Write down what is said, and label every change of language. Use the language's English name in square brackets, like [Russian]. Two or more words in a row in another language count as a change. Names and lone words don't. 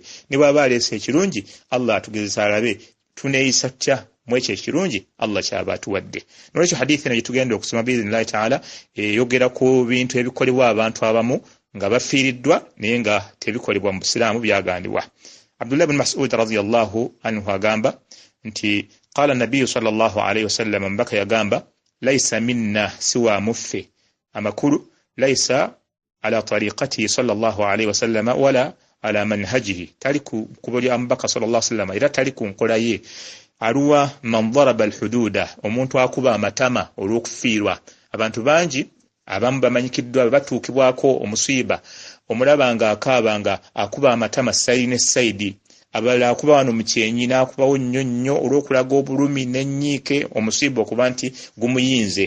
[Ganda] Ne bw'aba aleese ekirungi Allah atugezesa alabe tuneeyisa tutya mu ekyo ekirungi Allah kyaba atuwadde. N'olwekyo hadithi eno gye tugenda okusoma [Arabic] بإذن الله تعالى [Ganda] eyogera ku bintu ebikolebwa abantu abamu nga bafiiriddwa naye nga tebikolebwa mu busiraamu byagandibwa. Abdullah bin Mas'ud [Arabic] رضي الله عنه [Ganda] agamba nti [Arabic] قال النبي صلى الله عليه وسلم [Ganda] mbaka yagamba [Arabic] ليس منا [Ganda] siwa muffe amakulu [Arabic] ليس على طريقة صلى الله عليه وسلم ولا على منهجه, [Ganda] tali ku kubo lya mbaka [Arabic] صلى الله عليه وسلم [Ganda] era tali ku nkola ye. Aluwa [Arabic] من ضرب الخدود, [Ganda] omuntu akuba amatama olw'okufiirwa. Abantu bangi abamu bamanyikiddwa batuukibwako omusiiba omulaba nga akaaba nga akuba amatama sayidi ne sayidi, abalala akuba wano mu kyenyi n'akubawo nnyo nnyo olw'okulaga obulumi n'ennyiike omusiiba okuba nti gumuyinze.